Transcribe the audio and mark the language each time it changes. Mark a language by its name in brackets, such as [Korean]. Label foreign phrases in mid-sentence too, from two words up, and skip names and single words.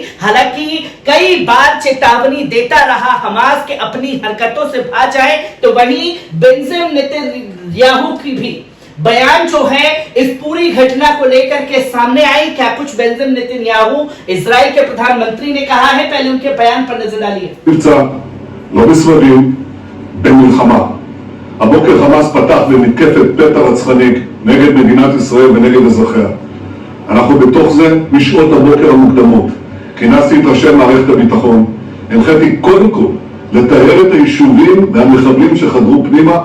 [Hindi] हालांकि कई बार चेतावनी देता रहा हमास के अपनी हरकतों से भाग जाए, तो वहीं बेंजामिन नेतन्याहू की भी बयान जो है इस पूरी घटना को लेकर के सामने आई। क्या कुछ बेंजामिन नेतन्याहू इजराइल के प्रधानमंत्री ने कहा है, पहले उनके बयान पर नजर डालिए। [Hebrew] לא בסבבים במלחמה. הבוקר חמאס פתח במתקפת פתע רצחנית נגד מדינת ישראל ונגד אזרחיה. אנחנו בתוך זה משעות הבוקר המוקדמות. כינסתי את ראשי מערכת הביטחון. הנחיתי קודם כל לטהר את היישובים והמחבלים שחדרו פנימה.